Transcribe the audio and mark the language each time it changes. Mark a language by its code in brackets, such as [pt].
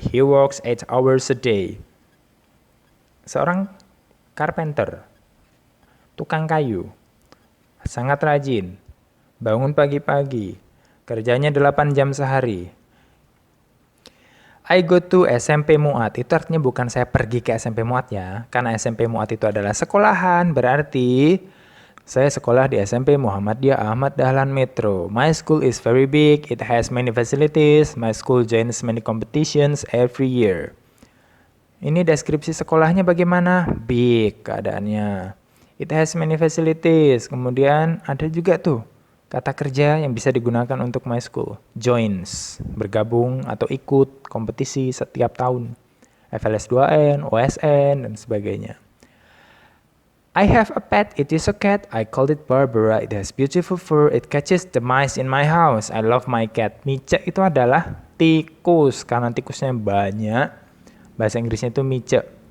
[en] He works 8 hours a day. [id] Seorang carpenter, tukang kayu, sangat rajin, bangun pagi-pagi, kerjanya 8 jam sehari. [en] I go to [id] SMP Muat, itu artinya bukan saya pergi ke SMP Muat ya, karena SMP Muat itu adalah sekolahan, berarti saya sekolah di SMP Muhammadiyah Ahmad Dahlan Metro. [en] My school is very big, it has many facilities, my school joins many competitions every year. [id] Ini deskripsi sekolahnya bagaimana? Big keadaannya. [en] It has many facilities, [id] kemudian ada juga tuh kata kerja yang bisa digunakan untuk [en] my school. [id] Joins, bergabung atau ikut kompetisi setiap tahun. FLS 2N, OSN, dan sebagainya. [en] I have a pet, it is a cat. I called it Barbara, it has beautiful fur, it catches the mice in my house. I love my cat. [id] Mice itu adalah tikus, karena tikusnya banyak. Bahasa Inggrisnya itu mice.